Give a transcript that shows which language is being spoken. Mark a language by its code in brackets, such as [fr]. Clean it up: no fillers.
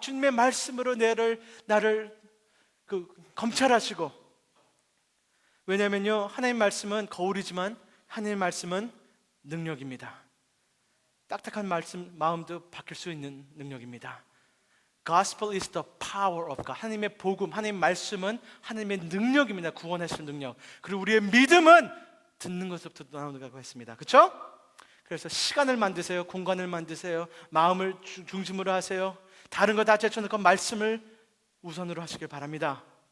[ko] 주님의 말씀으로 나를 검찰하시고. 왜냐하면요, 하나님 말씀은 거울이지만 하나님 말씀은 능력입니다. 딱딱한 마음도 바뀔 수 있는 능력입니다. [en] Gospel is the power of God. [ko] 하나님의 복음, 하나님의 말씀은 하나님의 능력입니다. 구원하시는 능력. 그리고 우리의 믿음은 듣는 것부터 나오는다고 했습니다. 그렇죠? 그래서 시간을 만드세요. 공간을 만드세요. 마음을 중심으로 하세요. 다른 거 다 제쳐놓고 말씀을 우선으로 하시길 바랍니다.